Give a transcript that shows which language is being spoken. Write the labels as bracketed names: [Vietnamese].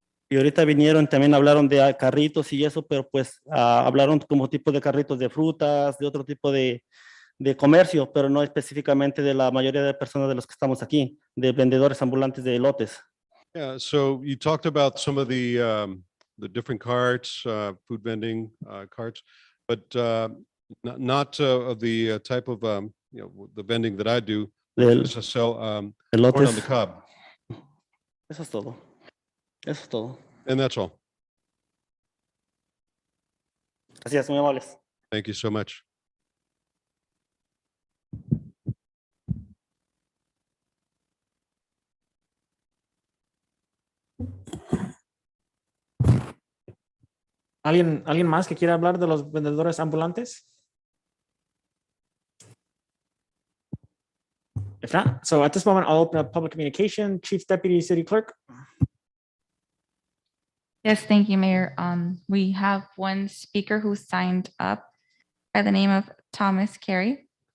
[Spanish] Y ahorita vinieron, también hablaron de carritos y eso, pero pues hablaron como tipo de carritos de frutas, de otro tipo de comercio, pero no específicamente de la mayoría de personas de los que estamos aquí, de vendedores ambulantes de elotes. [English] Yeah, so you talked about some of the different carts, food vending carts, but not of the type of the vending that I do, which is to sell corn on the cob. [Spanish] Eso es todo. Eso es todo. [English] And that's all. [Spanish] Gracias, muy amables. [English] Thank you so much. [Spanish] ¿Alguien más que quiera hablar de los vendedores ambulantes? [English] If not, so at this moment, I'll open up public communication. Chief Deputy City Clerk. Yes, thank you, Mayor. We have one speaker who signed up by the name of Thomas Carey.